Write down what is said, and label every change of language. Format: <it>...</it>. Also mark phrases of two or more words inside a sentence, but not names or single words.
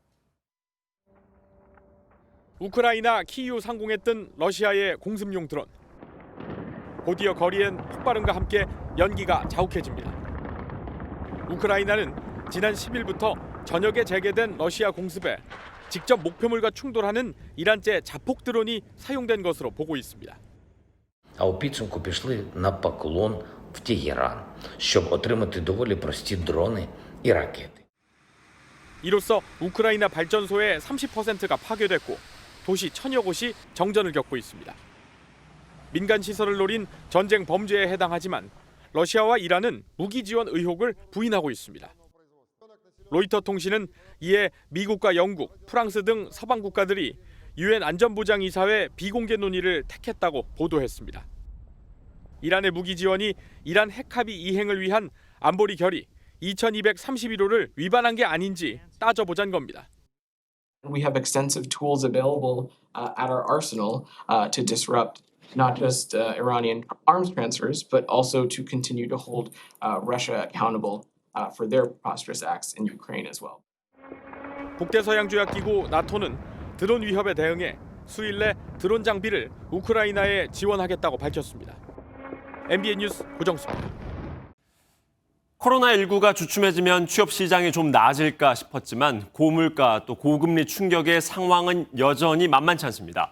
<ko>우크라이나 키이우 상공했던 러시아의 공습용 드론. 곧이어 거리엔 폭발음과 함께 연기가 자욱해집니다. 우크라이나는 지난 10일부터 저녁에 재개된 러시아 공습에 직접 목표물과 충돌하는 이란제 자폭 드론이 사용된 것으로 보고 있습니다.</ko> <uk>А у підсумку пішли на поклон в Тегеран, щоб отримати доволі прості дрони і ракети.</uk> <ko>이로써 우크라이나 발전소의 30%가 파괴됐고 도시 천여 곳이 정전을 겪고 있습니다. 민간 시설을 노린 전쟁 범죄에 해당하지만 러시아와 이란은 무기 지원 의혹을 부인하고 있습니다. 로이터 통신은 이에 미국과 영국, 프랑스 등 서방 국가들이 유엔 안전보장이사회 비공개 논의를 택했다고 보도했습니다. 이란의 무기 지원이 이란 핵합의 이행을 위한 안보리 결의 2231호를 위반한 게 아닌지 따져보자는 겁니다.</ko> <en>We have extensive tools available at our arsenal to disrupt not just Iranian arms transfers, but also to continue to hold Russia accountable for their preposterous acts in Ukraine as well.</en> <ko>북대서양조약기구 나토는 드론 위협에 대응해 수일 내 드론 장비를 우크라이나에 지원하겠다고 밝혔습니다. MBN 뉴스 고정수입니다. 코로나19가 주춤해지면 취업 시장이 좀 나아질까 싶었지만 고물가 또 고금리 충격의 상황은 여전히 만만치 않습니다.</ko>